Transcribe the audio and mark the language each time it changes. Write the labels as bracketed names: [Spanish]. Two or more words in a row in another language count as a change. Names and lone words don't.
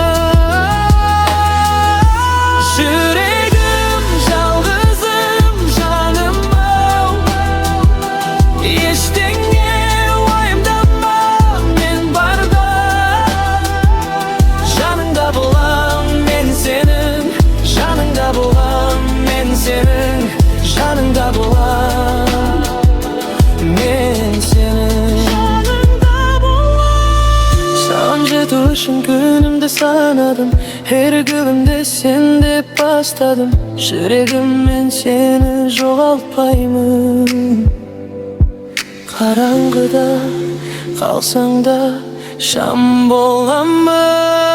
[Kazakh] Yüreğim жалғызым, жаным-ау, ештеңе уайымдама, мен барда жаныңда болам, мен сенің жаныңда болам, мен сенің жаныңда болам, мен сенің жаныңда болам. Саған жету үшін күнімді санадым, [Turkish] her günümde sen [Kazakh] деп бастадым. Жүрегім, мен сені жоғалтпаймын. Қараңғыда қалсаң да шам боламын.